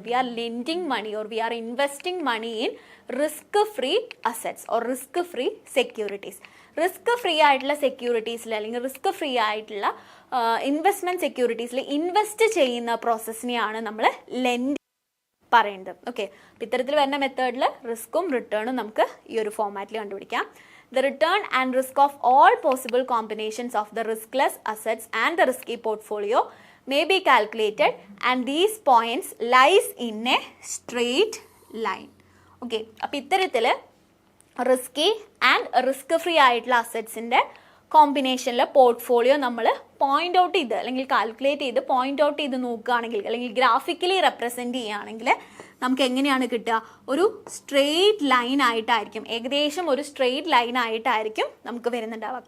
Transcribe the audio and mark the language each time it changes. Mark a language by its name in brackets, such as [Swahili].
[English] We are lending money or we are investing money in risk free assets or risk free securities. [Malayalam] Risk free ആയിട്ടുള്ള സെക്യൂരിറ്റീസിൽ അല്ലെങ്കിൽ risk free ആയിട്ടുള്ള investment സെക്യൂരിറ്റീസിൽ invest ചെയ്യുന്ന പ്രോസസ്സിനെയാണ് നമ്മൾ lending പറയുന്നത്. Okay, അപ്പോൾ ഇത്തരത്തിൽ വരുന്ന മെത്തേഡിൽ റിസ്ക്കും റിട്ടേണും നമുക്ക് ഈ ഒരു ഫോമാറ്റിൽ കണ്ടുപിടിക്കാം. [English] The return and risk of all possible combinations of the riskless assets and the risky portfolio may be calculated and these points lies in a straight line. [Malayalam] Okay, അപ്പോൾ ഇത്തരത്തിൽ റിസ്കി ആൻഡ് റിസ്ക് ഫ്രീ ആയിട്ടുള്ള അസറ്റ്സിൻ്റെ കോമ്പിനേഷനിൽ portfolio നമ്മൾ point out ചെയ്ത് അല്ലെങ്കിൽ calculate ചെയ്ത് point out ചെയ്ത് നോക്കുകയാണെങ്കിൽ അല്ലെങ്കിൽ ഗ്രാഫിക്കലി റെപ്രസെൻറ്റ് ചെയ്യുകയാണെങ്കിൽ നമുക്ക് എങ്ങനെയാണ് കിട്ടുക? ഒരു സ്ട്രെയിറ്റ് ലൈൻ ആയിട്ടായിരിക്കും, ഏകദേശം ഒരു സ്ട്രെയിറ്റ് ലൈൻ ആയിട്ടായിരിക്കും നമുക്ക് വരുന്നുണ്ടാവുക.